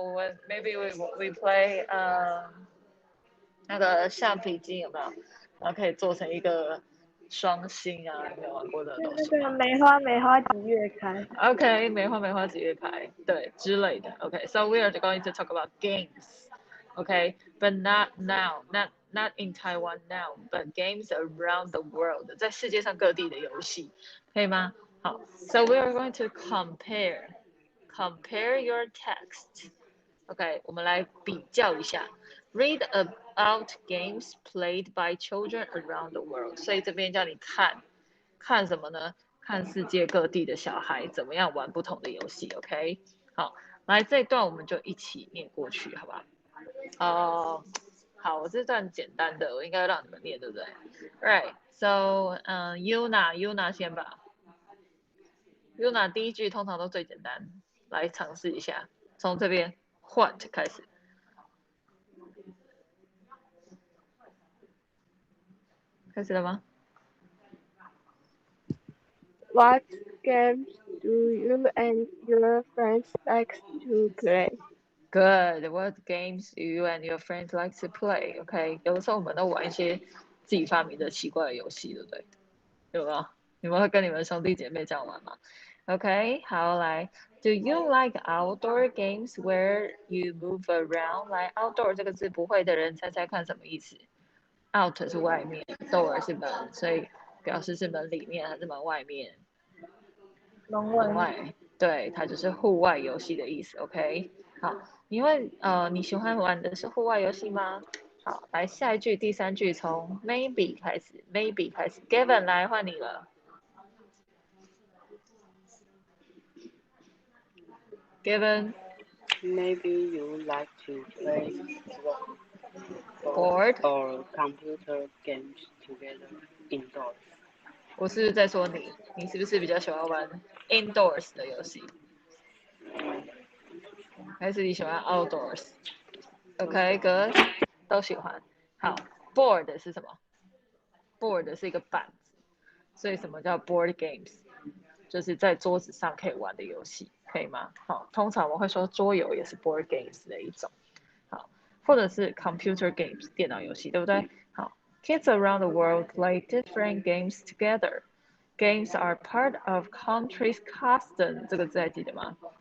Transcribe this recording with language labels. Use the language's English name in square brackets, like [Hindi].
[Chinese] 我们 [English] maybe we play [Chinese] 那个橡皮筋有没有？然后可以做成一个双星啊，你有玩过的东西那个梅花几月开？OK， 梅花几月开？对，之类的。 [English] OK，so we are going to talk about games. OK，but not now, not in Taiwan now, but games around the world， [Chinese] 在世界上各地的游戏，可以吗？ [English] 好 ，so we are going to compare your text. [Chinese] OK， 我们来比较一下。 [English] Read about games played by children around the world。 [Chinese] 所以这边叫你看什么呢？看世界各地的小孩怎么样玩不同的游戏。 OK， 好，来这一段我们就一起念过去，好不好？好，我这段简单的，我应该让你们念，对不对 ？ [English] Right，so [Chinese] Yuna 先吧。 Yuna 第一句通常都最简单，来尝试一下，从这边 What 开始。开始了吗 [English] ？What games do you and your friends like to play? ？Good. What games do you and your friends like to play? [Chinese] OK， 有的时候我们都玩一些自己发明的奇怪的游戏，对不对？有没有？你们会跟你们兄弟姐妹这样玩吗 ？OK， 好，来 ， [English] Do you like outdoor games where you move around？ [Chinese] 来 ，outdoor 这个字不会的人猜猜看什么意思 ？Out 是外面 ，door 是门，所以表示是门里面还是门外面？门外，对，它就是户外游戏的意思。 OK， 好，你喜欢玩的是户外游戏吗？好，来下一句，第3句从 maybe 开始 ，Gavin 来换你了。 [English] Gavin Maybe you like to play board， or computer games together indoors. [Chinese] 我是在说你，你是不是比较喜欢玩 indoors 的游戏，还是你喜欢 outdoors？ [English] OK，good， [Chinese] 都喜欢。好 ，board 是什么 ？board 是一个板子，所以什么叫 board games？就是在桌子上可以玩的游戏，可以吗？好，通常我会说桌游也是 board games 的一种，好，或者是 computer games 电脑游戏，对不对？好 ， [English] Kids around the world play different games together。 Games are part of country's custom， [Chinese] 这个字还记得吗？